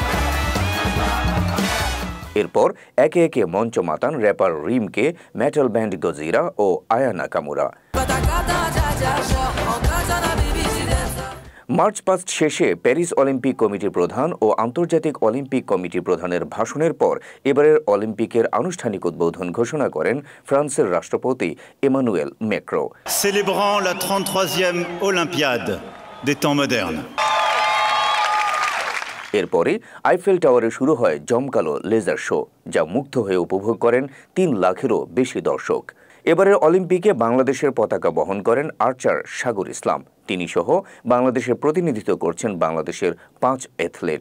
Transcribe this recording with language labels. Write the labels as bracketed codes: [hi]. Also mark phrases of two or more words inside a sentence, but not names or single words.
[bn] এরপর একে একে মঞ্চ মাতান র্যাপার রিমকে, মেটাল ব্যান্ড গজিরা ও আয়া নাকামুরা। মার্চ পাস্ট শেষে প্যারিস অলিম্পিক কমিটির প্রধান ও আন্তর্জাতিক অলিম্পিক কমিটির প্রধানের ভাষণের পর এবারের অলিম্পিকের আনুষ্ঠানিক উদ্বোধন ঘোষণা করেন ফ্রান্সের রাষ্ট্রপতি এমানুয়েল ম্যাক্রো। [fr] Célébrant la 33e Olympiade des temps modernes. [bn] এরপরে আইফেল টাওয়ারে শুরু হয় জমকালো লেজার শো, যা মুগ্ধ হয়ে উপভোগ করেন ৩ লাখেরও বেশি দর্শক। এবারের অলিম্পিকে বাংলাদেশের পতাকা বহন করেন আর্চার সাগর ইসলাম। তিনি সহ বাংলাদেশের প্রতিনিধিত্ব করছেন বাংলাদেশের ৫ অ্যাথলেট।